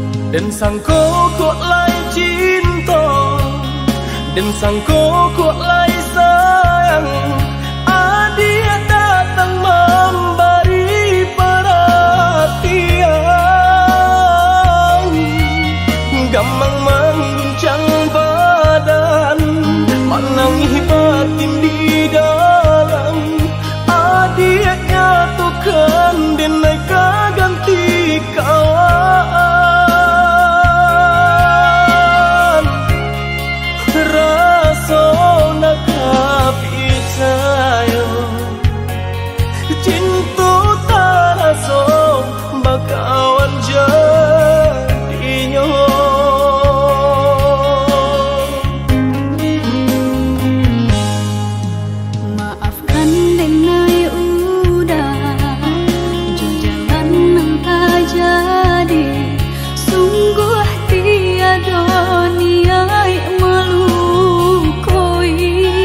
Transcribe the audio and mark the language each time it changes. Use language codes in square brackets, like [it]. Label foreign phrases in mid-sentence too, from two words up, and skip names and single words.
[min] Dan sangko kok lai cinta, dan sangko kok lai sayang. [id] Dia datang memberi perhatian, gampang mengguncang badan, menangis batin di dalam. Dia nyatukan dan mereka ganti kawan. [min] Rasa nak percaya cinta tak rasa bakawan jadinya. Maafkan denai udah jalan nang tak jadi, sungguh tiada niat melukoi.